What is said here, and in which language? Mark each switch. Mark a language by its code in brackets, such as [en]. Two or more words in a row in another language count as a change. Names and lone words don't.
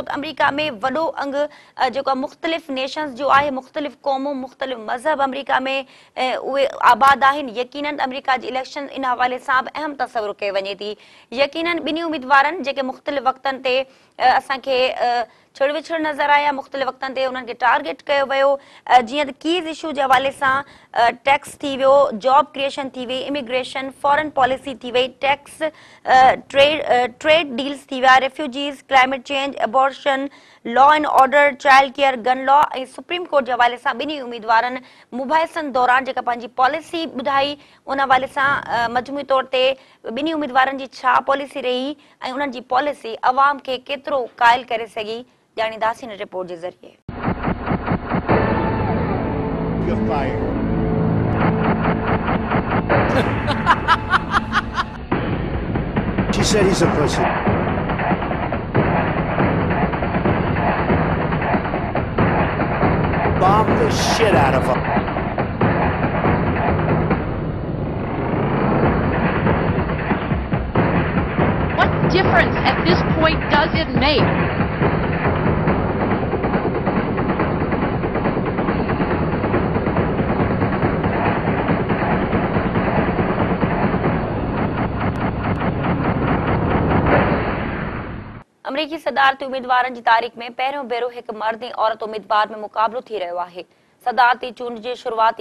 [sd] त अमेरिका में वॾो अंग जेको मुख़्तलिफ़ नेशन्स जो आहे मुख़्तलिफ़ क़ौमूं मुख़्तलिफ़ मज़हब अमेरिका में उहे आबाद आहिनि यकीनन अमेरिका जी इलेक्शन इन हवाले सां बि अहम तसवुरु कयो वञे थी यकीनन ॿिन्ही उम्मीदवारनि जेके मुख़्तलिफ़ वक़्तनि ते असांखे छिड़ विछड़ नज़र आया मुख़्तलिफ़ वक़्तनि ते उन्हनि खे टारगेट कयो वियो जीअं त [en] keys issue [sd] जे हवाले सां टैक्स थी वियो [en] job creation [sd] थी वई इमिग्रेशन [en] foreign policy [sd] थी वई टैक्स [en] trade deals [sd] थी विया [en] refugees climate change abortion law and order child care gun law [sd] ऐं सुप्रीम कोर्ट जे हवाले सां ॿिन्ही उम्मीदवारनि मुबाहिसनि दौरान जेका पंहिंजी पॉलिसी ॿुधाई उन हवाले सां मजमूई तौर ते ॿिन्ही उम्मीदवारनि जी छा पॉलिसी रही ऐं उन्हनि जी पॉलिसी अवाम खे केतिरो क़ाइल करे सघी ॼाणींदासीं हिन रिपोर्ट जे ज़रिए [en] You're fired. She said he's a pussy. Bomb the shit out of him. What difference at this point does it make? [sd] अमरीकी सदारती उम्मीदवारनि जी तारीख़ में पहिरियों भेरो हिकु मर्द ऐं औरत उम्मीदवार में मुक़ाबलो थी रहियो आहे सदारती चूंड जे शुरूआती